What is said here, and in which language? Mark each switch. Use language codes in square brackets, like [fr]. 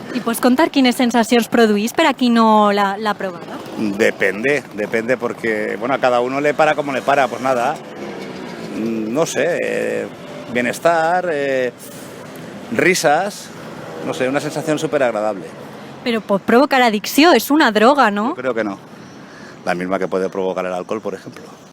[ca] I pots contar quines sensacions produís per a qui no l'ha provada? [es] Depende porque, bueno, a cada uno le para como le para, pues nada, no sé, bienestar, risas, no sé, una sensación súper agradable. [ca] Però pot provocar addicció, és una droga, no? [es] Yo creo que no. La misma que puede provocar el alcohol, por ejemplo.